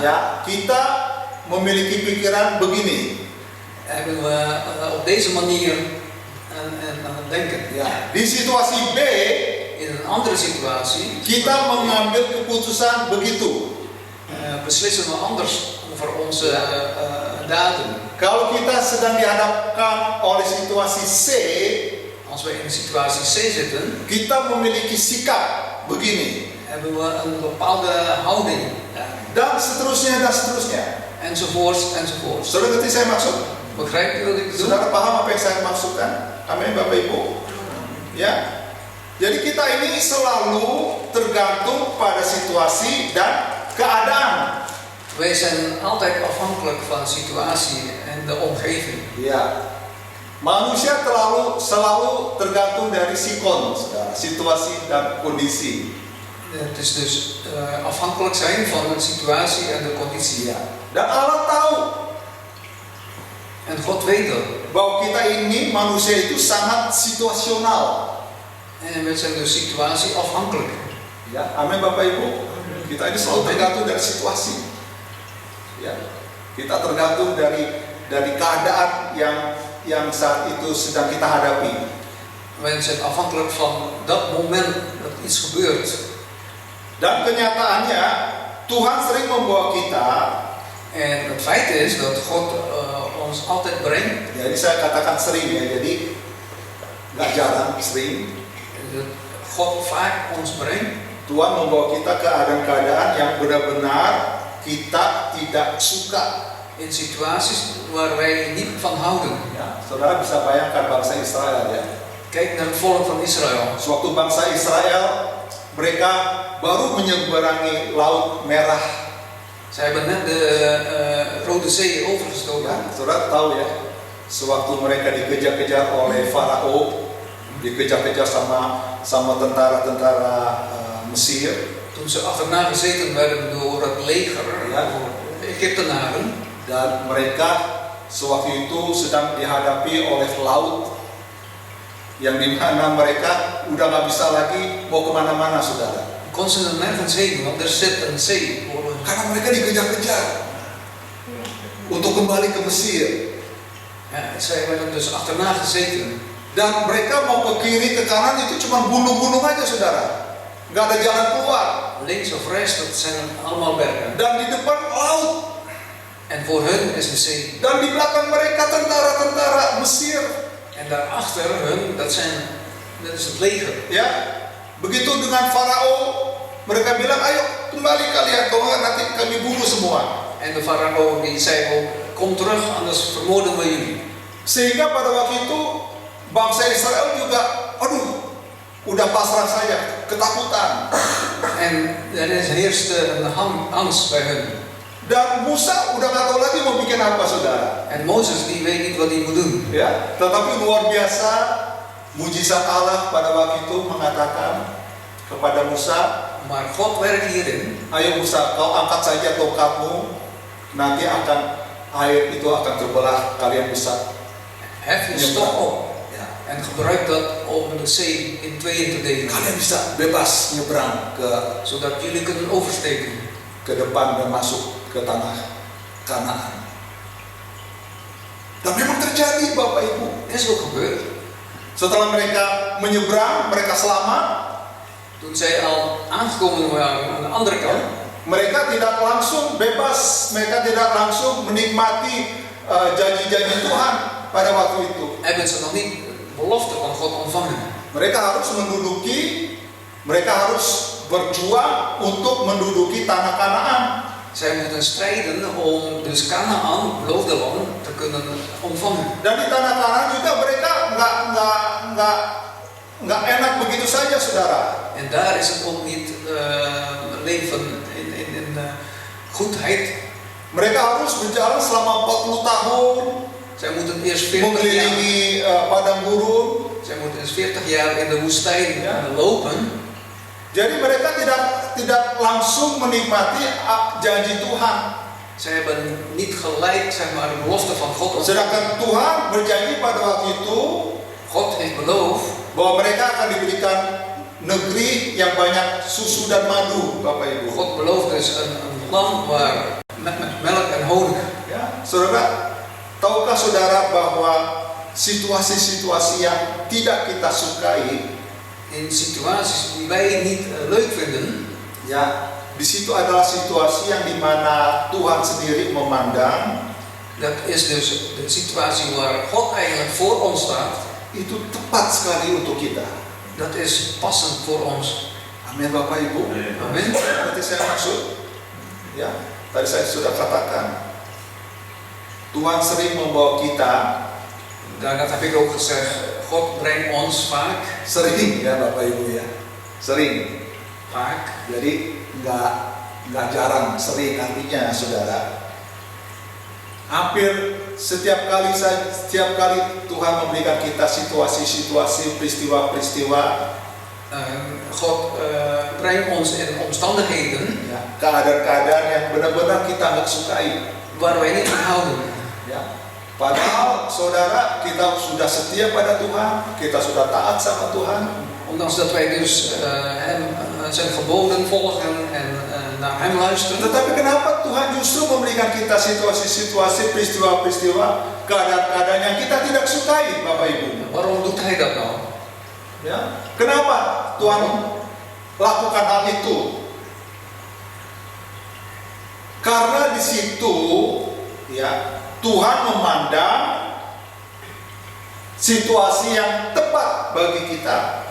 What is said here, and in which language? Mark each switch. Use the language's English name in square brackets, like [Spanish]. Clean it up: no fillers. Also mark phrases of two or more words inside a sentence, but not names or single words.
[Indonesian] ya, kita memiliki pikiran begini. [Dutch] hebben we op deze manier aan het denken. [Indonesian] Ya, di situasi B, [Dutch] In een andere situatie [Indonesian] kita mengambil keputusan begitu. [Dutch] beslissen we anders over onze daden. [Indonesian] Kalau kita sedang dihadapkan oleh situasi C, [Dutch] Als we in situatie C zitten, [Indonesian] kita memiliki sikap begini, [Dutch] hebben we een bepaalde houding. [Indonesian] dan seterusnya dan seterusnya. [Dutch] Enzovoorts, enzovoorts. [Indonesian] Saudara ngerti saya maksud? [Dutch] Begrijpt u wat ik bedoel? [Indonesian] Saudara paham apa yang saya maksudkan? Amin, Bapak Ibu. Ya. Jadi kita ini selalu tergantung pada situasi dan keadaan. [Dutch] Wij zijn altijd afhankelijk van situatie en de omgeving. [Indonesian] Ya. Manusia selalu tergantung dari sikon, saudara, situasi dan kondisi. [Dutch] Het is dus afhankelijk zijn van de situatie en de conditie. [Indonesian] Ya. Dan Allah [Dutch] En God weet dat. [Indonesian] Bahwa kita ini manusia itu sangat situasional. [Dutch] En we zijn dus situatie afhankelijk. [Indonesian] Ya, amin Bapak Ibu. Kita ini selalu tergantung dari situasi. Ya, kita tergantung dari keadaan yang saat itu sedang kita hadapi. [Dutch] Wij zijn afhankelijk van dat moment dat iets gebeurt. [Indonesian] Dan kenyataannya Tuhan sering membawa kita. [Dutch] En het feit is dat God ons altijd brengt. [Indonesian] Jadi saya katakan sering ya, jadi nggak jarang, sering. [Dutch] God vaak ons brengt. [Indonesian] Tuhan membawa kita ke keadaan-keadaan yang benar-benar kita tidak suka. [Dutch] In situaties waar wij niet van houden. [Indonesian] Ya, saudara bisa bayangkan bangsa Israel ya. [Dutch] Kijk naar het volk van Israël. [Indonesian] Suatu bangsa Israel, mereka baru menyeberangi Laut Merah. [Dutch] Zij hebben net de Rode Zee overgestoken. [Indonesian] Ya, saudara tahu ya, sewaktu mereka dikejar-kejar oleh Farao, dikejar-kejar sama tentara-tentara Mesir. [Dutch] Toen ze achterna gezeten werden door het leger, [Indonesian] Ya, [Dutch] Egyptenaren. [Indonesian] dan mereka sewaktu itu sedang dihadapi oleh laut yang dimana mereka udah nggak bisa lagi mau kemana-mana, saudara. [Dutch] Kon ze er nergens heen, want er zit een zee. [Indonesian] Karena mereka dikejar-kejar untuk kembali ke Mesir. [Dutch] Ja, zij werden dus achterna gezeten. [Indonesian] Dan mereka mau ke kiri ke kanan itu cuma gunung-gunung aja, saudara. Nggak ada jalan keluar. [Dutch] Links of rechts, dat zijn allemaal bergen. [Indonesian] Dan di depan laut. [Dutch] En voor hun is de zee. [Indonesian] Dan di belakang mereka tentara-tentara Mesir. [Dutch] En daarachter hun, dat is het leger. [Indonesian] Ya, begitu dengan Farao, mereka bilang, ayo kembali kalian, kalau nggak nanti kami bunuh semua. [Dutch] En de farao die zei ook, kom terug, anders vermoorden we jullie. [Indonesian] Sehingga pada waktu itu bangsa Israel juga, aduh, udah pasrah saja, ketakutan. [Dutch] En er heerste een angst bij hun. [Indonesian] Dan Musa udah nggak tahu lagi mau bikin apa, saudara. [Dutch] En Mozes die weet niet wat hij moet doen. [Indonesian] Ya, tetapi luar biasa, mujizat Allah pada waktu itu mengatakan kepada Musa, [Dutch] Maar God werkt hierin. [Indonesian] ayo Musa, kau angkat saja tongkatmu, nanti air itu akan terbelah, kalian bisa. [Dutch] Hef je stok op. En gebruik dat om de zee in tweeën te delen. [Indonesian] Kalian bisa bebas nyebrang [Dutch] Zodat jullie kunnen oversteken. [Indonesian] ke depan dan masuk ke tanah Kanaan. Dan memang terjadi, Bapak Ibu. [Dutch] Is ook gebeurd. [Indonesian] Setelah mereka menyeberang, mereka selamat. [Dutch] Toen zij al aangekomen waren aan de andere kant. [Indonesian] Mereka tidak langsung bebas, mereka tidak langsung menikmati janji-janji Tuhan pada waktu itu. [Dutch] Hebben ze nog niet belofte van God ontvangen. [Indonesian] Mereka harus mereka harus berjuang untuk menduduki tanah Kanaan. [Dutch] Zij moeten strijden om dus Kanaan, beloofde land, te kunnen ontvangen. [Indonesian] Dan di tanah Kanaan juga mereka nggak enak begitu saja, saudara. [Dutch] En daar is het ook niet leven in goedheid. [Indonesian] Mereka harus berjalan selama 40 tahun. [Dutch] Zij moeten eerst 40 jaar. [Indonesian] Mengelilingi padang gurun. [Dutch] Zij moeten eens 40 jaar in de woestijn lopen. [Indonesian] Jadi mereka tidak langsung menikmati janji Tuhan. [Dutch] Zij hebben niet gelijk, zeg maar, de belofte van God ontvangen. [Indonesian] Sedangkan Tuhan berjanji pada waktu itu, [Dutch] God heeft beloofd [Indonesian] bahwa mereka akan diberikan negeri yang banyak susu dan madu, Bapak Ibu. [Dutch] God belooft dus een land waar met melk en honing. [Indonesian] Ya, saudara, tahukah saudara bahwa situasi-situasi yang tidak kita sukai, [Dutch] In situaties die wij niet leuk vinden, [Indonesian] ya, di situ adalah situasi yang dimana Tuhan sendiri memandang [Dutch] dat is dus de situatie waar God eigenlijk voor ons staat. [Indonesian] itu tepat sekali untuk kita. [Dutch] Dat is passend voor ons. [Indonesian] Amin, Bapak Ibu. Amin. Seperti saya maksud, ya, tadi saya sudah katakan, Tuhan sering membawa kita. [Dutch] Dat heb ik ook gezegd. God brengt ons vaak. [Indonesian] Sering ya Bapak Ibu ya, sering. [Dutch] Vaak. [Indonesian] Jadi nggak jarang, sering artinya, saudara. Hampir setiap kali Tuhan memberikan kita situasi-situasi, peristiwa-peristiwa. [Dutch] God brengt ons in omstandigheden, [Indonesian] Ya, keadaan-keadaan yang benar-benar kita nggak sukai. [Dutch] waar wij niet van houden. [Indonesian] Ya. Padahal saudara, kita sudah setia pada Tuhan, kita sudah taat sama Tuhan. [Dutch] Ondanks dat wij dus zijn geboden volgen en naar hem luisteren. [Indonesian] Tetapi kenapa Tuhan justru memberikan kita situasi-situasi, peristiwa-peristiwa, keadaan-keadaan yang kita tidak sukai, Bapak Ibu? [Dutch] Waarom doet hij dat nou? [Indonesian] Ya, kenapa Tuhan lakukan hal itu? Karena di situ, ya, Tuhan memandang situasi yang tepat bagi kita.